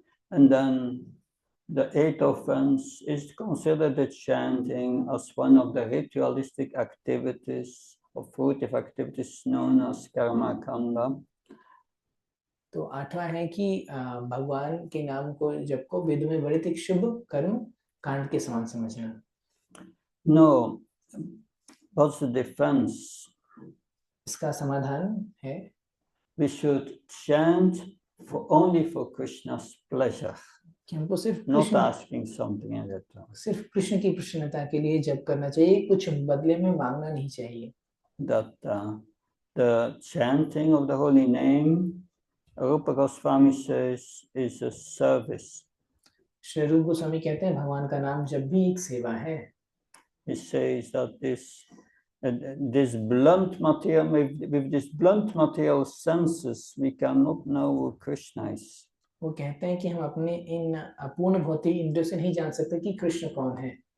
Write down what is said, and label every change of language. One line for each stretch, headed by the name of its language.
English: And then the eighth offense is to consider the chanting as one of the ritualistic activities or fruitive activities known as karma kanda.
Hindi: तो आठवां है कि भगवान के नाम को जप को वेद में वर्णित एक शुभ कर्म कांड के समान समझना.
English: No, what's the defense?
Hindi: इसका समाधान है
English: we should chant only for Krishna's pleasure,
Hindi: कि हमको सिर्फ
English: not asking something in return.
Hindi: सिर्फ कृष्ण की प्रसन्नता के लिए जप करना चाहिए, कुछ बदले में मांगना नहीं चाहिए.
English: That the chanting of the holy name, Rupa Goswami says, is a service.
Hindi: Shri रूप गोस्वामी कहते हैं भगवान का नाम जब भी एक सेवा है.
English: He says that this blunt material, with this blunt material senses, we cannot know who Krishna is.
Hindi: वो कहते हैं कि हम अपने इन अपूर्ण भौतिक इंद्रियों से नहीं जान सकते कि कृष्ण कौन है.